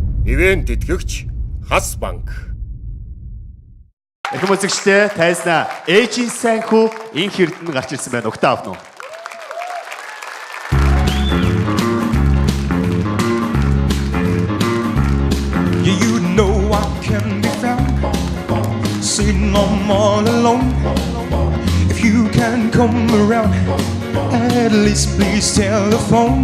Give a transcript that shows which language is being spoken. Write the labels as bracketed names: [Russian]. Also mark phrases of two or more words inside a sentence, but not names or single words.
[Mongolian] ивент тэтгэгч Хас банк. Их музыкчтэй тайзнаа ээжийн сайн хүү инх эрдэнэ гарч ирсэн байна. Угтаа авна уу? [English] Yeah, you know I can be found sitting on all alone. If you can come around, at least please telephone.